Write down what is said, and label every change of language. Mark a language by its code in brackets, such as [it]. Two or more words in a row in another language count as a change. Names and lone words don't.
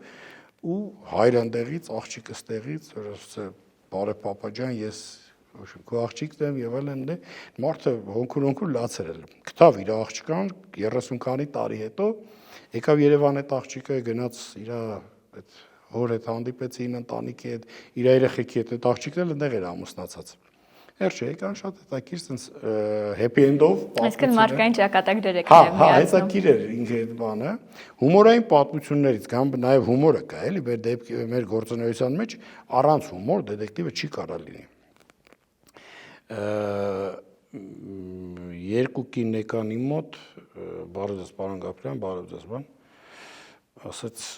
[hy] ու հայրը ընդեղից, աղջիկը ստեղից, բարև պապա ջան, ես քո աղջիկն եմ եւ այլն, մարդը հոնքուր լաց էր, գտավ իր աղջկան 30 քանի տարի հետո, եկավ Երևան այդ աղջիկը գնաց իր այդ հոր հետ հանդիպեցին ընտանիքի հետ, իր երեխեքի հետ, այդ աղջիկն էլ այնտեղ էր ամուսնացած։ Հերջ եկան շատ հետաքրքիր, [en] sense happy end-ով պատմություն։ [hy] Այսինքն մարդկային ճակատագրեր եք միացնում։ Հա, հետաքրքիր էր ինքը այդ բանը։ Հումորային պատմություններից կամ նաև հումորը կա, էլի, մեր գործունեության մեջ առանց հումոր դետեկտիվը չի կարող լինի։ Երկու կին եկան իմ մոտ, բարև ձեզ, պարոն Գաբրելյան, բարև ձեզ, բան, ասաց